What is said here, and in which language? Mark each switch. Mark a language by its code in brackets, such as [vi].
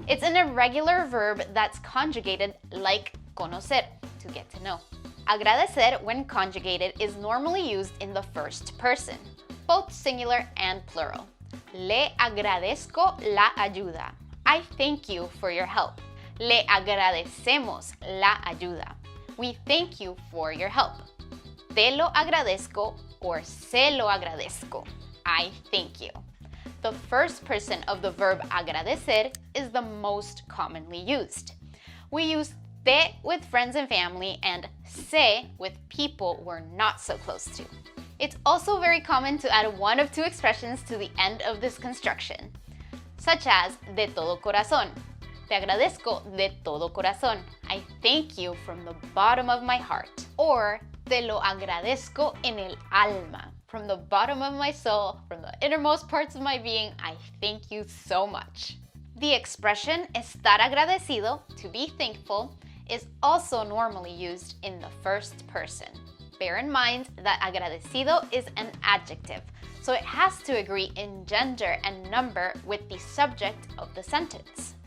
[en] It's an irregular verb that's conjugated like conocer, to get to know. Agradecer, when conjugated, is normally used in the first person, both singular and plural. [es] Le agradezco la ayuda. [en] I thank you for your help. [es] Le agradecemos la ayuda. [en] We thank you for your help. [es] Te lo agradezco or se lo agradezco. [en] I thank you. The first person of the verb agradecer is the most commonly used. We use te with friends and family and se with people we're not so close to. It's also very common to add one of 2 expressions to the end of this construction, such as [es] de todo corazón. Te agradezco de todo corazón. [en] I thank you from the bottom of my heart. [es] Or te lo agradezco en el alma. [en] From the bottom of my soul, from the innermost parts of my being, I thank you so much. The expression estar agradecido, to be thankful, is also normally used in the first person. Bear in mind that agradecido is an adjective, so it has to agree in gender and number with the subject of the sentence.